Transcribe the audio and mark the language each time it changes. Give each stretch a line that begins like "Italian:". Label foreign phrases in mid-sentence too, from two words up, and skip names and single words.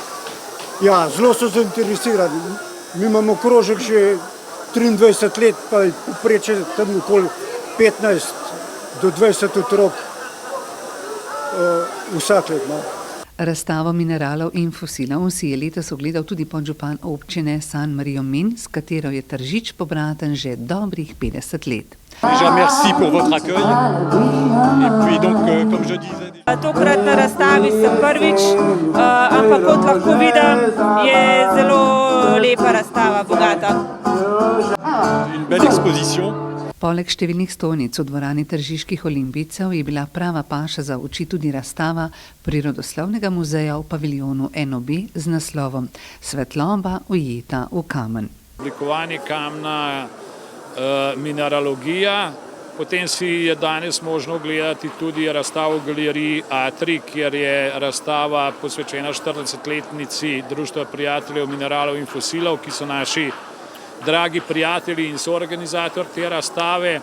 Slovenian: Ja, zelo so zainteresirani. Mi imamo krožek že 23 let, pa je povprečje tam okoli 15 do 20 otrok vsak let. Razstavo mineralov in fosilov si je letos ogledal tudi podžupan občine San Marijo Min, s katero je Tržič pobraten že dobrih 50 let.
French: Merci pour votre accueil. Et puis donc, comme je disais...
Slovenian: Tokrat na razstavi sem prvič, ampak kot lahko vidim, je zelo lepa razstava, bogata.
French: Une belle exposition.
Slovenian: Poleg številnih stojnic v dvorani tržiških olimpijcev je bila prava paša za oči tudi razstava Prirodoslovnega muzeja v paviljonu NOB z naslovom Svetloba ujeta v kamen. Oblikovanje kamna, mineralogija, potem si je danes možno ogledati tudi razstavo v galeriji Atrij, kjer je razstava posvečena 40-letnici Društva prijateljev mineralov in fosilov, ki so naši dragi prijatelji in soorganizator te razstave.